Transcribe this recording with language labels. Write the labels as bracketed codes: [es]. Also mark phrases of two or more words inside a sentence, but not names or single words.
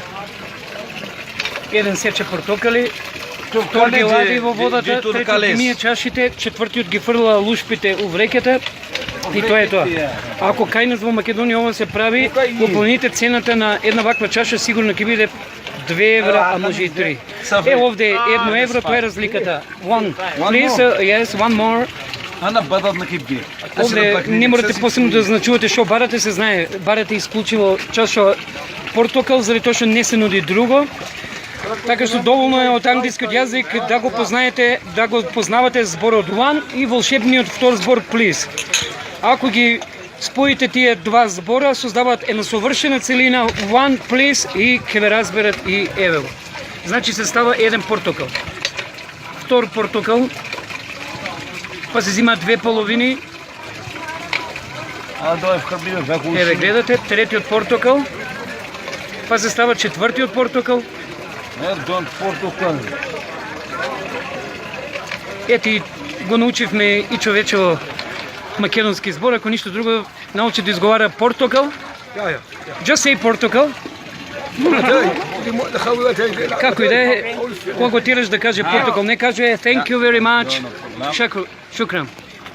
[mk] Еден сече портокали, втор ги лади во водата, третиот ги мие чашите, четвртиот ги фрла лушпите у вреката. И тоа е тоа. Ако кај нас во Македонија ова се прави, го планите цената на една ваква чаша сигурно ќе биде 2 евра, а може и 3. Е, овде 1 евро, тоа е разликата. [en] One, please, yes, one more. Ана бадат на кипги. [mk] Овде не морате посебно да значувате што барате, се знае. Барате исклучиво чаша портокал, заради тоа што не се нуди друго. Така што доволно е од англискиот јазик да го познаете, да го познавате зборот one и волшебниот втор збор please. Ако ги споите тие два збора, создаваат една совршена целина [en] one please [mk] и ќе ве разберат и еве. Значи се става еден портокал. Втор портокал, па се зима две половини. Еве гледате, третиот портокал, па се става четвртиот портокал. Ети го научивме и човечево македонски збор, ако ништо друго научи да изговара портокал. [en] Just say [mk] портокал. Како и да е, кога тираш да каже портокал, не каже [en] thank you very much. [mk] Шукран.